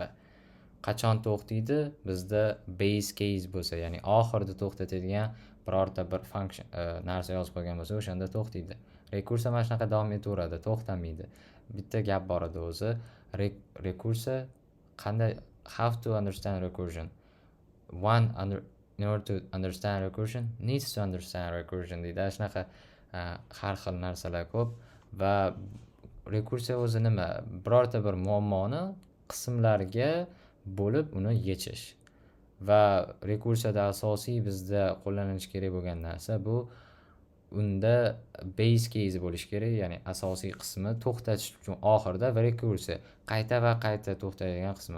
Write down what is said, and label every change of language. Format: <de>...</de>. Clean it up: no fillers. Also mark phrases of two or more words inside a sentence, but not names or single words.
<uz>Qachon to'xtaydi? Bizda</uz> <en>base case</en> <uz>bo'lsa, ya'ni oxirida to'xtatadigan birorta bir function narsa yozib qo'ygan bo'lsa, o'shanda to'xtaydi. Rekursiya mana shunaqa davom etaveradi, to'xtamaydi. Bitta gap bor edi o'zi, rekursiya qanday,</uz> <en>how to understand recursion. In order to understand recursion, needs to understand recursion deydi.</en> <uz>Shunaqa har xil narsalar ko'p va rekursiya o'zi nima? Birorta bir muammoni qismlarga bo'lib uni yechish. Va rekursiyada asosiy bizda qo'llanilishi kerak bo'lgan narsa bu unda</uz> <en>base case</en> <uz>bo'lishi kerak, ya'ni asosiy qismi to'xtatish uchun oxirida va rekursiya qayta va qayta to'xtaydigan qismi.</uz>